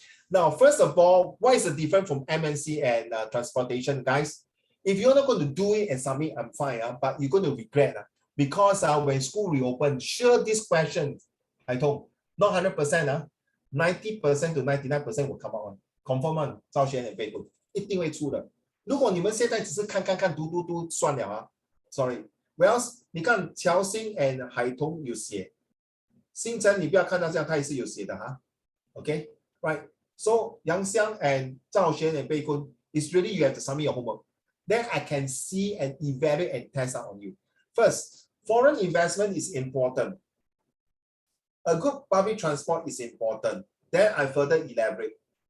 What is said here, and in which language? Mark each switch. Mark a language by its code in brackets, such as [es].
[en] Now, first of all, what is the difference from MNC and transportation, guys? If you're not going to do it and submit, I'm fine, but you're going to regret. Because when school reopen, sure this question, I told, not 100%, 90% to 99% will come out. Confirm on [zh] 赵轩 and 贝布一定会出的。如果你们现在只是看读算了Sorry，Whereas 你看乔欣 and 海彤有写，星辰你不要看到这样，他也是有写的哈。 [en] OK，right。 So Yang Xiang and Zhao Xuan and Bei Kun, it's really you have to submit your homework. Then I can see and evaluate and test out on you. First, foreign investment is important. A good public transport is important. Then I further elaborate.